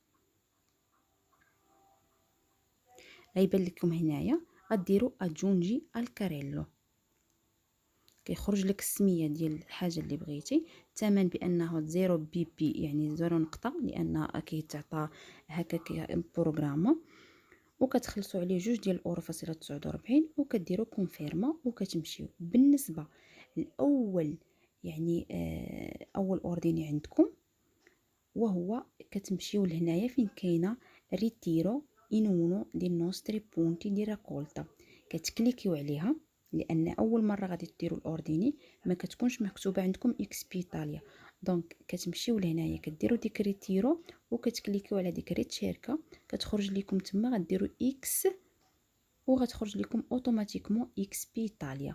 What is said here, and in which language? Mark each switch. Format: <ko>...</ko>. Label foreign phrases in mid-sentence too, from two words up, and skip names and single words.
<ar>غيبان لكم هنايا غديروا اجونجي الكاريلو، كيخرج لك السميه ديال الحاجه اللي بغيتي، الثمن بانه 0 بي بي يعني 0 نقطه، لان كيتعطى هكا بروغرام، وكتخلصوا عليه 2 ديال الاورو فاصله 49 وكديروا كونفيرما وكتمشيو. بالنسبه الاول يعني اول اورديني عندكم وهو كتمشيو لهنايا فين كاينه ريتيرو</ar> <it>in uno dei nostri punti di raccolta،</it> <ar>كتكليكيو عليها، لان اول مره غادي ديروا الاورديني ما كتكونش مكتوبه عندكم اكس بي ايطاليا. دونك كتمشيو لهنايا كديروا ديك ريتيرو وكتكليكيو على ديك ريتشيركا، كتخرج لكم تما غديروا اكس وغتخرج لكم اوتوماتيكمون اكس بي ايطاليا.</ar>